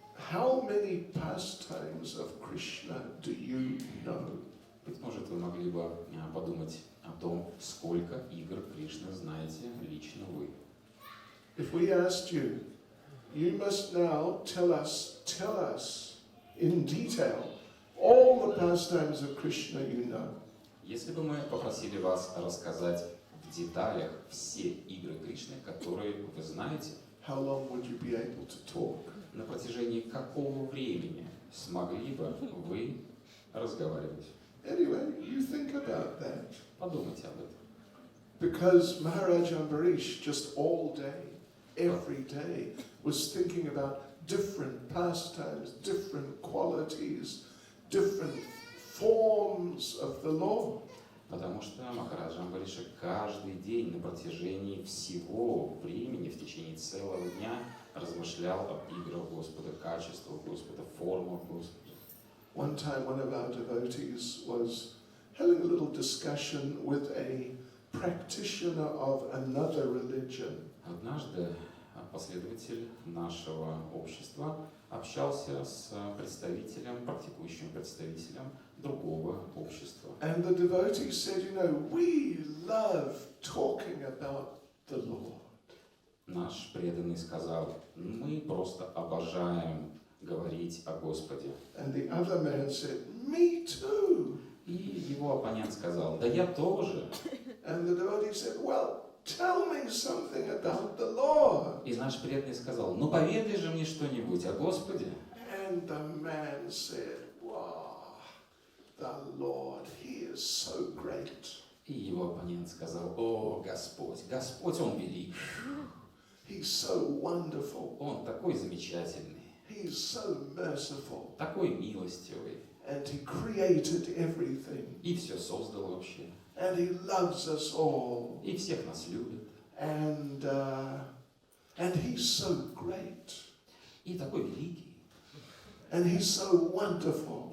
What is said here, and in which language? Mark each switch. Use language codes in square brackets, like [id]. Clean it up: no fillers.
[en] How many pastimes of Krishna do you know? [ru] Быть может, вы могли бы подумать о том, сколько игр Кришны знаете лично вы. [en] If we asked you, you must now tell us in detail all the pastimes of Krishna you know. [ru] Если бы мы попросили вас рассказать в деталях все игры Кришны, которые вы знаете, [en] How long would you be able to talk? [ru] на протяжении какого времени смогли бы вы разговаривать? [en] Anyway, you think about that. [ru] Подумайте об этом. [en] Because Maharaj Ambarish just all day, every day, was thinking about different pastimes, different qualities, different forms of the Lord. [ru] Потому что Махараджа Амбариша каждый день на протяжении всего времени, в течение целого дня, размышлял об играх Господа, качествах Господа, формах Господа. [en] One time one of our devotees was having a little discussion with a practitioner of another religion. [ru] Однажды последователь нашего общества общался с практикующим представителем другого общества. [en] And the devotee said, you know, we love talking about the Lord. [ru] Наш преданный сказал: мы просто обожаем говорить о Господе. [en] And the other man said, me too. [ru] И его оппонент сказал: да я тоже. [en] And the devotee said, well, tell me something about the Lord. [ru] И наш преданный сказал: ну поведай же мне что-нибудь о Господе. [en] And the man said, wow, the Lord, he is so great. [ru] И его оппонент сказал: о, Господь, Господь, Он велик. [en] He's so wonderful. [ru] Он такой замечательный, [en] He's so merciful. [ru] такой милостивый. [en] And he created everything. [ru] И все создал вообще. [en] And he loves us all. [ru] И всех нас любит. [en] And he's so great. [ru] И такой великий. [en] And he's so wonderful.